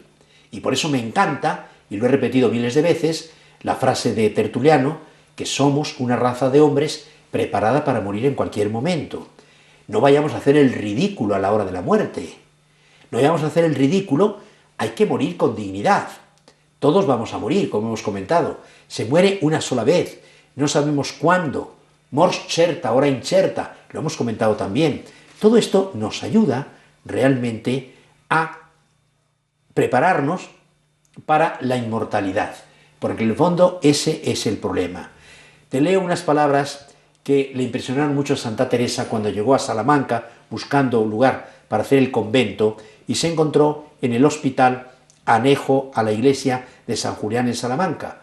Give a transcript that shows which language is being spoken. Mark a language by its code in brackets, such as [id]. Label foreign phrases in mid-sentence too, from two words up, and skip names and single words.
[es] Y por eso me encanta, y lo he repetido miles de veces, la frase de Tertuliano, que somos una raza de hombres preparada para morir en cualquier momento. No vayamos a hacer el ridículo a la hora de la muerte. No vayamos a hacer el ridículo, hay que morir con dignidad. Todos vamos a morir, como hemos comentado. Se muere una sola vez, no sabemos cuándo. [la] Mors certa, hora incerta, [es] lo hemos comentado también. Todo esto nos ayuda realmente a prepararnos para la inmortalidad, porque en el fondo ese es el problema. Te leo unas palabras que le impresionaron mucho a Santa Teresa cuando llegó a Salamanca buscando un lugar para hacer el convento y se encontró en el hospital anejo a la iglesia de San Julián en Salamanca.